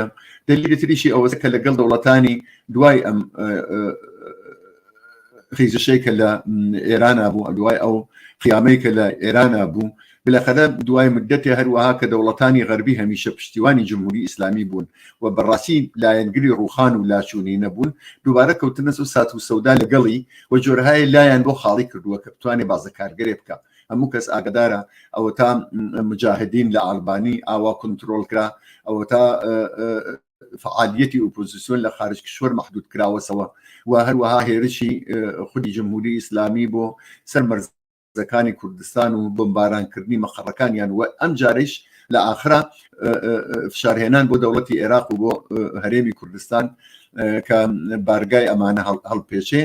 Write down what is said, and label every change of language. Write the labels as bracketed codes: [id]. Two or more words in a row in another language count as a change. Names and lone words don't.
[ckb] دلیلی تریشی ئەوە کە لەگەڵ دەوڵەتانی دوای ئەم خیزشەی کە لە ئێرانە بوو، دوای ئەو قیامەی کە لە ئێرانە بوو، بلەخەرە دوای مدەتێ هەروەها کە دەوڵەتانی غەربی هەمیشە پشتیوانی جمهوری ئیسلامی بوون و بەڕاستی لایەنگری ڕوخان و لاچوونی نەبوون، دووبارە کەوتنە و سات و سەودا لەگەڵی و جۆرەهای لایەن بۆ خاڵی کردووە کە بتوانێت بازە کارگەرێ بکە. هەموو کەس ئاگدارە ئەوە تا مجاهدین لە ئالبانی ئاوا کنترۆلکرا، ئەوە تا فعالیەتی ئۆپۆزیسیۆن لە [fa] خارج کشور [ckb] محدود کراوەسەوە و هەروەها هێرشی خودی جمهوری ئیسلامی بۆ سەر مەرزەکانی کوردستان و بمبارانکردنی مەقەڕەکانیان و ئەم جارش لە ئاخرا فشارهێنان بۆ دەوڵەتی عێراق و بۆ هەرێمی کوردستان کە بارگای ئەمانە هەڵپێچێ.